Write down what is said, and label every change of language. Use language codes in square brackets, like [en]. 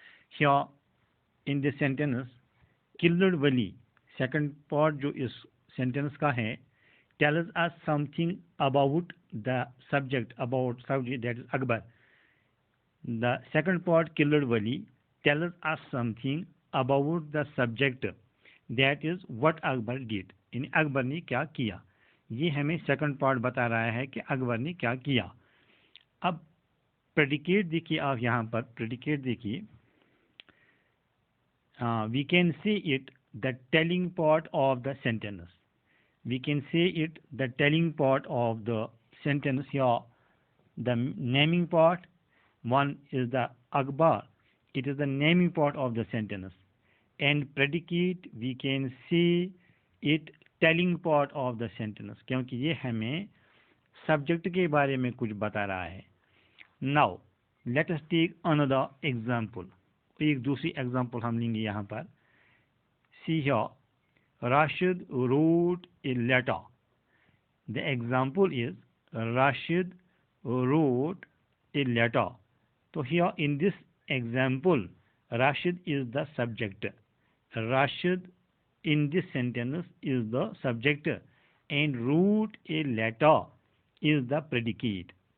[en] Here in this sentence, killed Wali, second part [hi] जो इस sentence का है, [en] tells us something about the subject that is Akbar. The second part, killed Wali, tells us something about the subject, that is what Akbar did. [hi] यानी अकबर ने क्या किया, ये हमें सेकंड पार्ट बता रहा है कि अकबर ने क्या किया. अब प्रेडिकेट देखिए, आप यहाँ पर प्रेडिकेट देखिए. [en] We can say it the telling part of the sentence. We can say it the telling part of the sentence. Here the naming part, one is the Akbar, it is the naming part of the sentence, and predicate we can say it telling part of the sentence, [hi] क्योंकि ये हमें subject के बारे में कुछ बता रहा है. [en] Now let us take another example. [hi] एक दूसरी एग्जाम्पल हम लेंगे यहाँ पर. [en] See here, Rashid wrote a letter. The example is Rashid wrote a letter. So here in this example, Rashid is the subject. Rashid in this sentence is the subject, and wrote a letter is the predicate.